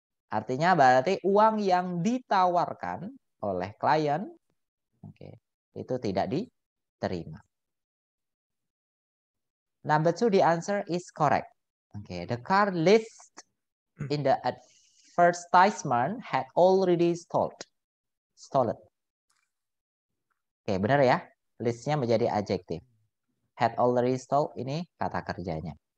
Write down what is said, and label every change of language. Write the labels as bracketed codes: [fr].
[id] Artinya berarti uang yang ditawarkan oleh klien, oke, itu tidak diterima. [en] Number 2, the answer is correct. Okay, the car list in the advertisement had already stolen. [id] Oke, benar ya. Listnya menjadi adjektif. [en] Had already stole [id] ini kata kerjanya.